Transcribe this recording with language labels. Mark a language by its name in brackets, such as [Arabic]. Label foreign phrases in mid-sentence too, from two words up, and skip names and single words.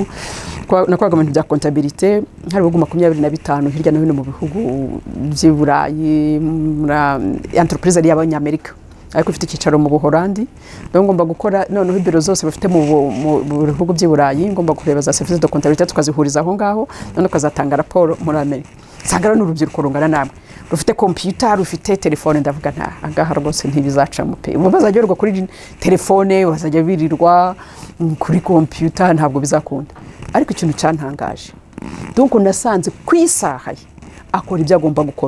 [Kinyarwanda] Nakoraga mu bya comptabilité, hari ibihugu 25 hirya no hino mu bihugu by'i Burayi, entreprise ari y'Abanyamerika, ariko ufite icyicaro mu Buholandi. Donc ngomba gukora noneho ibiro zose bafite mu bihugu by'i Burayi, ngomba kureba za [French] service de comptabilité, [Kinyarwanda] tukazihuriza aho ngaho, none kazatanga raporo muri Amerika. Sangara n'urubyiruko rungana namwe, rufite computer, rufite telefone. Ndavuga nta agaha rwose ntibizacamo pe. Bazajya kuri telefone, bazajya birirwa kuri computer, ntabwo bizakunda. Ariko ikintu cyantangaje, donc nasanze ku isaha akora ibyo agomba gukora.